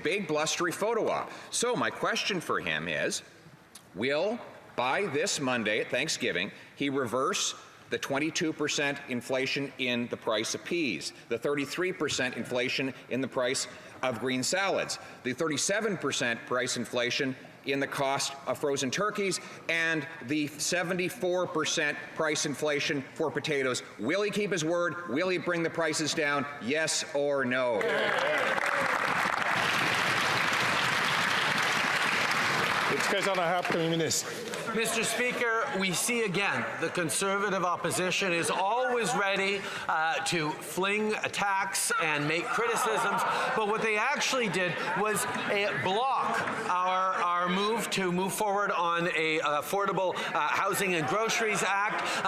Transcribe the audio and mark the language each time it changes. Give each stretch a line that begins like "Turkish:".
English: Big blustery photo op. So my question for him is, will, by this Monday at Thanksgiving, he reverse the 22% inflation in the price of peas, the 33% inflation in the price of green salads, the 37% price inflation in the cost of frozen turkeys, and the 74% price inflation for potatoes? Will he keep his word? Will he bring the prices down? Yes or no?
French: Le très honorable Premier ministre.
English: Mr. Speaker, we see again the Conservative opposition is always ready to fling attacks and make criticisms, but what they actually did was block our move to move forward on a Affordable Housing and Groceries Act.